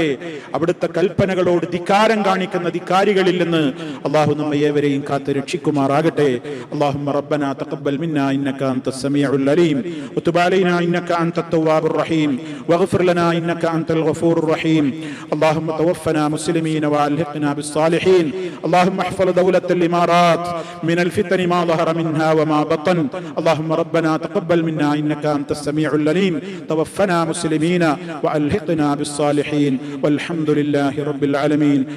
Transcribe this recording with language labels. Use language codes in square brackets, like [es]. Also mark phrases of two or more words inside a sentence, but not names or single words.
[ml] അവിടുത്തെ കൽപ്പനകളോട് ധിക്കാരം കാണിക്കുന്ന ധിക്കാരികളിൽ നിന്ന് അള്ളാഹു നമ്മെ ഏവരെയും കാത്ത് രക്ഷിക്കുമാറാകട്ടെ. [ar] اللهم ربنا تقبل منا إنك أنت السميع العليم وتب علينا إنك أنت التواب الرحيم واغفر لنا إنك أنت الغفور الرحيم. اللهم توفنا مسلمين وألحقنا بالصالحين. اللهم احفظ دولة الإمارات من الفتن ما ظهر منها وما بطن. اللهم ربنا تقبل منا إنك أنت السميع العليم. توفنا مسلمين وألحقنا بالصالحين والحمد لله رب العالمين.